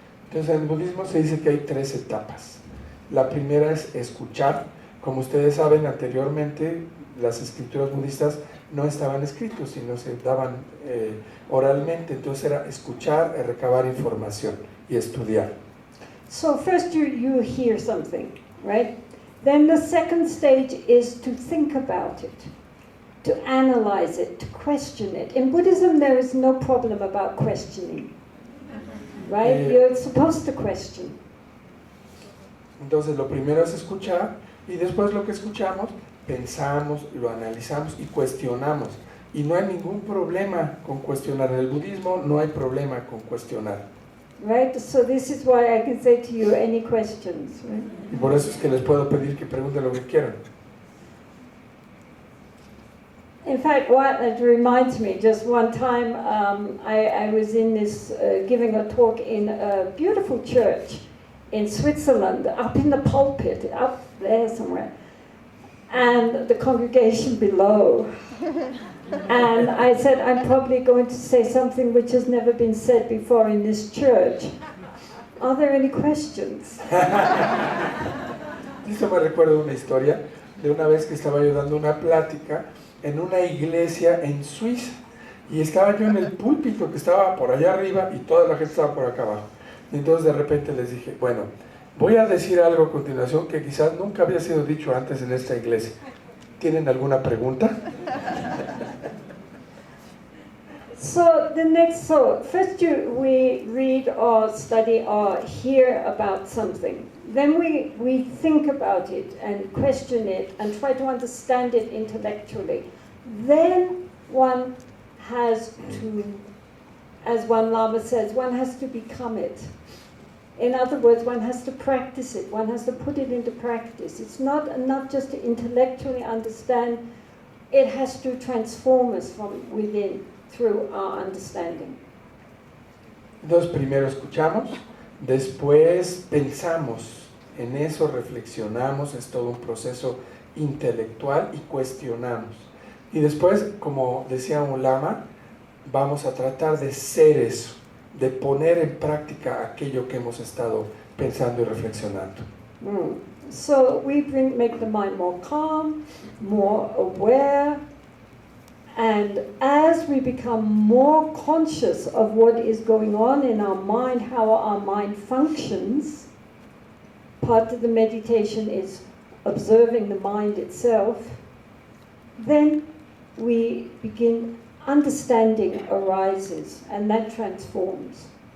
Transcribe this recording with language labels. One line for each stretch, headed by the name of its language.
Spanish: Entonces en el budismo se dice que hay 3 etapas. La primera es escuchar. Como ustedes saben, anteriormente las escrituras budistas no estaban escritas, sino se daban oralmente. Entonces era escuchar, recabar información y estudiar.
English: So first you hear something, right? Then the second stage is to think about it, to analyze it, to question it. In Buddhism there is no problem about questioning, right? You're supposed to question.
Spanish: Entonces lo primero es escuchar y después lo que escuchamos pensamos, lo analizamos y cuestionamos. Y no hay ningún problema con cuestionar. En el budismo no hay problema con cuestionar.
English: Right? So this is why I can say to you, any questions, right?
Spanish: Y por eso es que les puedo pedir que pregunten lo que quieran.
English: In fact, what it reminds me, just one time I was in this, giving a talk in a beautiful church in Switzerland, up in the pulpit, up there somewhere, and the congregation below. And I said, I'm probably going to say something which has never been said before in this church. Are there any questions?
Spanish: Esto me recuerda una historia de una vez que estaba yo dando una plática en una iglesia en Suiza y estaba yo en el púlpito que estaba por allá arriba y toda la gente estaba por acá abajo. Y entonces de repente les dije, bueno, voy a decir algo a continuación que quizás nunca había sido dicho antes en esta iglesia. ¿Tienen alguna pregunta?
English: So first we read or study or hear about something. Then we think about it and question it and try to understand it intellectually. Then one has to, as one Lama says, one has to become it. In other words, one has to practice it. One has to put it into practice. It's not enough just to intellectually understand. It has to transform us from within through our understanding.
Spanish: Entonces primero escuchamos, después pensamos en eso, reflexionamos, es todo un proceso intelectual y cuestionamos. Y después, como decía un lama, vamos a tratar de ser eso, de poner en práctica aquello que hemos estado pensando y reflexionando.
English: So we make the mind more calm, more aware, and as we become more conscious of what is going on in our mind, how our mind functions, part of the meditation is observing the mind itself, then we begin understanding arises, and that transforms.